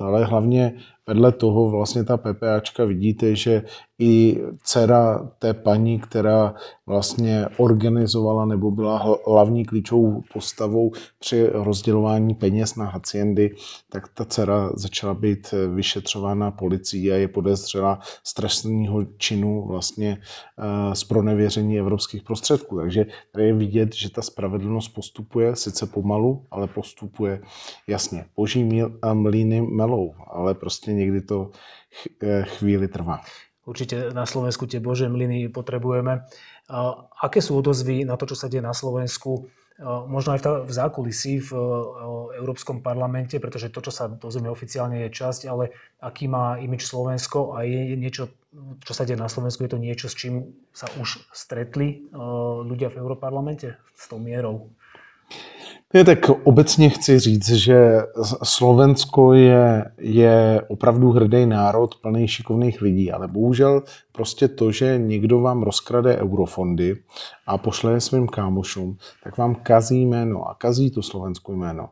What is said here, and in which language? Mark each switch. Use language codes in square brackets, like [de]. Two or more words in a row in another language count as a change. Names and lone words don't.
[cs] Ale hlavně vedle toho vlastně ta PPAčka vidíte, že i dcera té paní, která vlastně organizovala nebo byla hlavní klíčovou postavou při rozdělování peněz na haciendy, tak ta dcera začala být vyšetřována policií a je podezřelá z trestního činu vlastně z pronevěření evropských prostředků. Takže tady je vidět, že ta spravedlnost postupuje sice pomalu, ale postupuje jasně. Boží mlýny melou, ale prostě někdy to chvíli trvá. [sk] Určite na Slovensku tie Božie mlyny potrebujeme. Aké sú odozvy na to, čo sa deje na Slovensku, možno aj v zákulisí v Európskom parlamente, pretože to, čo sa dozvieme oficiálne, je časť, ale aký má imič Slovensko a je niečo, čo sa deje na Slovensku, je to niečo, s čím sa už stretli ľudia v Európarlamente s tou mierou? [cs] Tak obecně chci říct, že Slovensko je opravdu hrdý národ plný šikovných lidí, ale bohužel prostě to, že někdo vám rozkrade eurofondy a pošle je svým kámošům, tak vám kazí jméno a kazí to Slovensko jméno.